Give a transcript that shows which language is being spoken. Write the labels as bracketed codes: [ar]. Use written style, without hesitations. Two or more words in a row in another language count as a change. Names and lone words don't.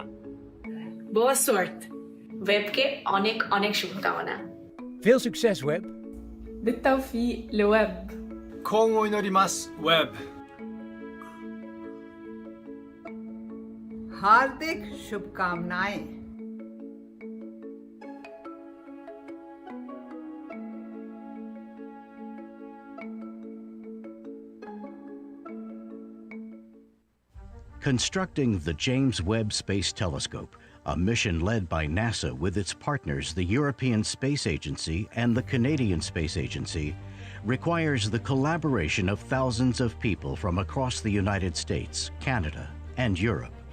[pt] Boa sorte. [hi] Webb के अनेक शुभकामना. [nl] Veel succes, Webb. [ar] بالتوفيق لويب. [ja] 幸運を祈ります, Webb. [hi] हार्दिक शुभकामनाएं। [en] Constructing the James Webb Space Telescope, a mission led by NASA with its partners, the European Space Agency and the Canadian Space Agency, requires the collaboration of thousands of people from across the United States, Canada, and Europe.